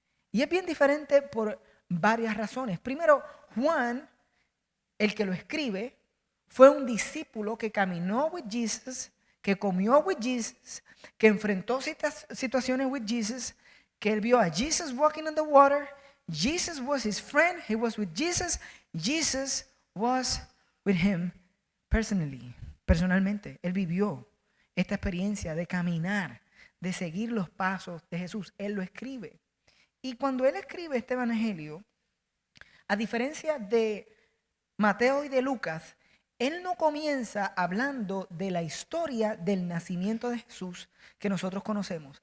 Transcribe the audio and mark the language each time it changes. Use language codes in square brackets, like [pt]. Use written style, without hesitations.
[es] Y es bien diferente por varias razones. Primero, Juan, el que lo escribe, fue un discípulo que caminó [en] with Jesus, [es] que comió with Jesus, que enfrentó situaciones with Jesus, que él vio a Jesus [en] walking on the water. Jesus was his friend. He was with Jesus. Jesus was with him personalmente. [es] Él vivió esta experiencia de caminar, de seguir los pasos de Jesús. Él lo escribe. Y cuando él escribe este evangelio, a diferencia de Mateo y de Lucas, él no comienza hablando de la historia del nacimiento de Jesús que nosotros conocemos.